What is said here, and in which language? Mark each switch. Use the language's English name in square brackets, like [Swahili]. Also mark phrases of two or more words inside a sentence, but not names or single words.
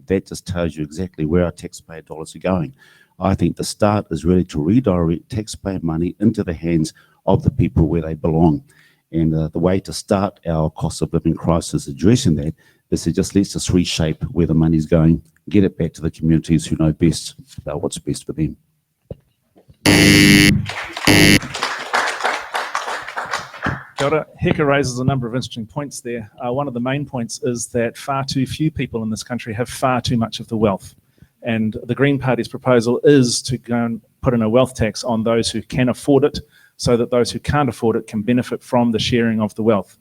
[English] That just tells you exactly where our taxpayer dollars are going. I think the start is really to redirect taxpayer money into the hands of the people where they belong. And the way to start our cost of living crisis addressing that is to just let's just reshape where the money's going, get it back to the communities who know best about what's best for them. [Māori] Kia ora. [English] Heker raises a number of interesting points there. One of the main points is that far too few people in this country have far too much of the wealth. And the Green Party's proposal is to go and put in a wealth tax on those who can afford it, so that those who can't afford it can benefit from the sharing of the wealth.